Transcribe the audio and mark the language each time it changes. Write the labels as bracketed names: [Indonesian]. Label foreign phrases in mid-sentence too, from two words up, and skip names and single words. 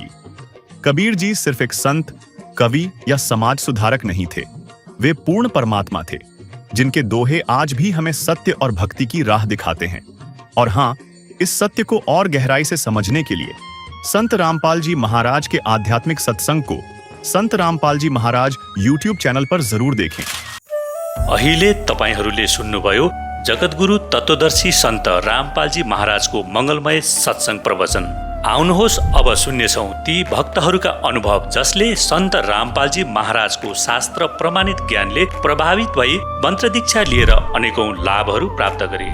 [Hindi] कबीर जी सिर्फ एक संत, कवि या समाज सुधारक नहीं थे, वे पूर्ण परमात्मा थे, जिनके दोहे आज भी हमें सत्य और भक्ति की राह दिखाते हैं। और हाँ, इस सत्य को और गहराई से समझने के लिए संत रामपाल जी महाराज के आध्यात्मिक सत्संग को संत रामपाल जी महाराज यूट्यूब चैनल पर जरूर देखें। [Nepali] अहिले तपाईहरूले सुन्नुभयो जगतगुरु तत्वदर्शी सन्त रामपालजी महाराजको मंगलमय सत्संग प्रवचन। आउनुहोस् अब सुन्नेछौँ ती भक्तहरूका अनुभव जसले सन्त रामपालजी महाराजको शास्त्र प्रमाणित ज्ञानले प्रभावित भई मन्त्र दीक्षा लिएर अनेकौं लाभहरू प्राप्त गरे।